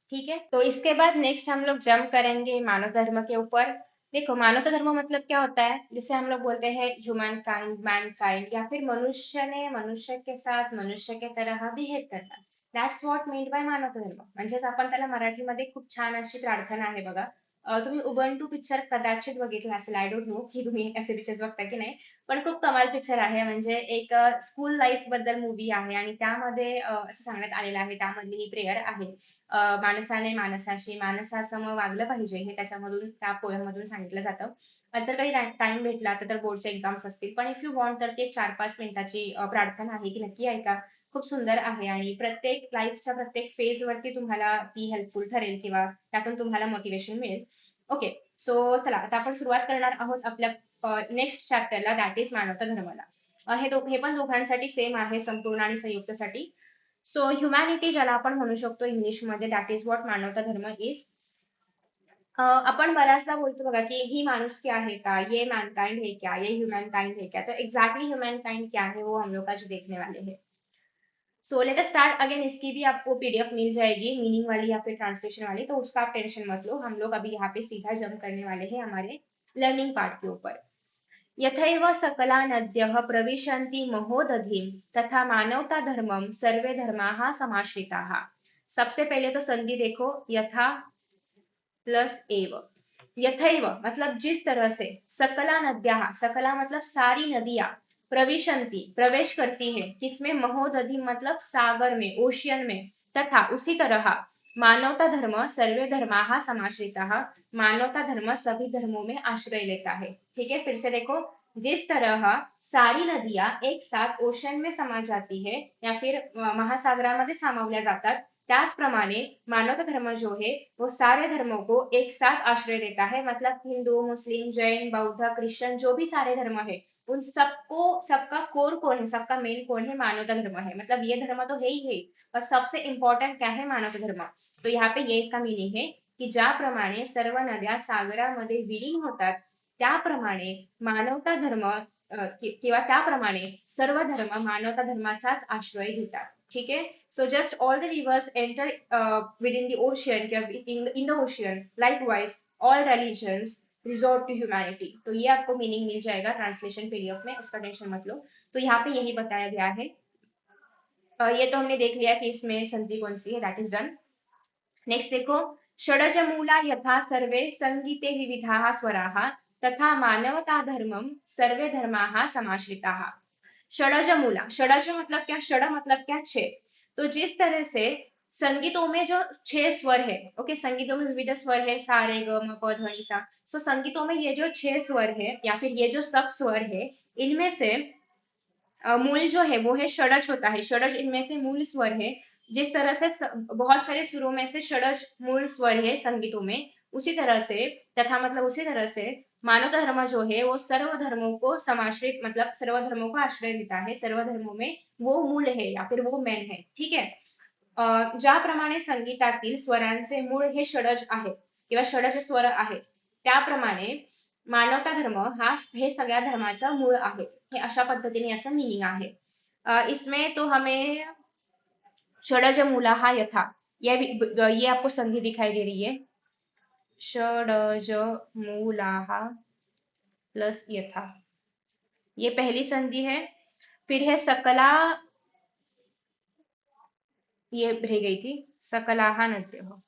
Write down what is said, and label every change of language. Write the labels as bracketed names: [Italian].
[Hindi] ठीक है, तो इसके बाद नेक्स्ट हम लोग जंप करेंगे मानव धर्म के ऊपर। देखो मानवता धर्म मतलब क्या होता है, जिसे हम लोग बोलते हैं ह्यूमन काइंड, मैन काइंड, या फिर मनुष्य ने मनुष्य के साथ मनुष्य के तरह बिहेव करना। [English] That's what made by मानवता धर्म। [Marathi] म्हणजेच आपण त्याला मराठीमध्ये खूप छान अशी प्रार्थना आहे बघा। तुम्ही उबंटू पिक्चर कदाचित बघितला असेल, [English] I don't know [Marathi] की तुम्ही असे पिक्चर्स बघता की नाही, पण खूप कमाल पिक्चर आहे। म्हणजे एक स्कूल लाईफ बद्दल मूवी आहे आणि त्यामध्ये असं सांगण्यात आलेलं आहे, त्यामधली ही प्रेयर आहे, माणसाने माणसाशी माणसासम वागलं पाहिजे, हे त्याच्यामधून त्या पोयममधून सांगितलं जातं। जर काही टाइम भेटला तर बोर्डचे एक्झाम्स असतील, पण [English] if you want [Marathi] तर ती एक 4-5 मिनिटाची प्रार्थना आहे, की नक्की ऐका, खूप सुंदर आहे आणि प्रत्येक लाईफच्या प्रत्येक फेज वरती तुम्हाला ती हेल्पफुल ठरेल किंवा त्यातून तुम्हाला मोटिवेशन मिळेल। ओके, सो चला आता आपण सुरुवात करणार आहोत आपल्या नेक्स्ट चॅप्टरला, दॅट इज मानवता धर्माला। हे पण दोघांसाठी सेम आहे, संपूर्ण आणि संयुक्तसाठी। सो ह्युमॅनिटी ज्याला आपण म्हणू शकतो इंग्लिशमध्ये, [English] That is what मानवता धर्म is. [Marathi] आपण बऱ्याचदा बोलतो बघा की ही माणुसकी आहे का, [Hindi] ये मैनकाइंड है क्या, ये ह्यूमन काइंड है क्या, तो एग्जैक्टली ह्यूमन काइंड क्या है वो हम लोग आज देखने वाले हैं। [English] So let us start again. [Hindi] इसकी भी आपको पीडीएफ मिल जाएगी मीनिंग वाली या फिर ट्रांसलेशन वाली, तो उसका आप टेंशन मत लो। हम लोग अभी यहाँ पे सीधा जंप करने वाले हैं हमारे लर्निंग पार्ट के ऊपर। [Sanskrit] यथैव सकला नद्यः प्रविशन्ति महोदधिं तथा मानवता धर्मम सर्वे धर्माः समाश्रिताः। [Hindi] सबसे पहले तो संधि देखो, यथा प्लस एव। यथैव मतलब जिस तरह से, सकला नद्या, सकला मतलब सारी नदियां, प्रविशंति प्रवेश करती है किसमें, महोदधि मतलब सागर में, ओशियन में, तथा उसी तरह [Sanskrit] मानवता धर्म सर्वे धर्माः समाश्रिताः, [Hindi] मानवता धर्म सभी धर्मों में आश्रय लेता है। ठीक है, फिर से देखो, जिस तरह सारी नदियां एक साथ ओशन में समा जाती है या फिर [Marathi] महासागरामध्ये सामावल्या जातात, त्याचप्रमाणे [Hindi] मानवता धर्म जो है वो सारे धर्मों को एक साथ आश्रय देता है। मतलब हिंदू, मुस्लिम, जैन, बौद्ध, क्रिश्चियन जो भी सारे धर्म है, उन सबको, सबका कोर कौन है, सबका मेन कौन है, मानवता धर्म है। मतलब ये धर्म तो है ही है, और सबसे इंपॉर्टंट क्या है, मानवता धर्म। तो यहाँ पे ये इसका मीनिंग है की [Marathi] ज्याप्रमाणे सर्व नद्या सागरामध्ये विलीन होतात, त्याप्रमाणे मानवता धर्म किंवा त्याप्रमाणे सर्व धर्म मानवता धर्माचाच आश्रय घेतात। [Hindi] ठीक है, [English] so just all the rivers enter within the ocean, in the ocean, likewise all religions resort to humanity। [Hindi] तो ये आपको मीनिंग मिल जाएगा ट्रांसलेशन पीडीएफ में, उसका टेंशन मत लो। तो यहाँ पे यही बताया गया है। ये तो हमने देख लिया कि इसमें संधि कौन सी है, दैट इज डन। [Sanskrit] Next देखो, षडजमूला यथा सर्वे संगीते विविधाः स्वराः तथा मानवता धर्मम सर्वे धर्माः समाश्रिताः। [Hindi] षडजमूला, षडज मतलब क्या, षड मतलब क्या, छह। तो जिस तरह से संगीतों में जो छह स्वर है, ओके, संगीतों में विविध स्वर है, सा रे ग म प ध नि सा। सो संगीतों में ये जो छह स्वर है या फिर ये जो सब स्वर है, इनमें से मूल जो है वो है षडज होता है। षडज इनमें से मूल स्वर है। जिस तरह से बहुत सारे सुरों में से षडज मूल स्वर है संगीतों में, उसी तरह से, तथा मतलब उसी तरह से मानव धर्म जो है वो सर्व धर्मों को समाश्रित मतलब सर्व धर्मों को आश्रय देता है। सर्व धर्मों में वो मूल है या फिर वो मेन है। [Marathi] ठीक है, ज्याप्रमाणे संगीतातील स्वरांचे मूळ हे षडज आहे किंवा षडज स्वर आहेत, त्याप्रमाणे मानवता धर्म हा हे सगळ्या धर्माचा मूळ आहे। हे अशा पद्धतीने याचं मीनिंग आहे। [Hindi] इसमें तो हमें षडज मूला हा यथा, ये आपको संधि दिखाई दे रही है, षडज मूला प्लस यथा, ये पहली संधि है। फिर है सकला, ये रह गई थी, सकलाहा नद्य।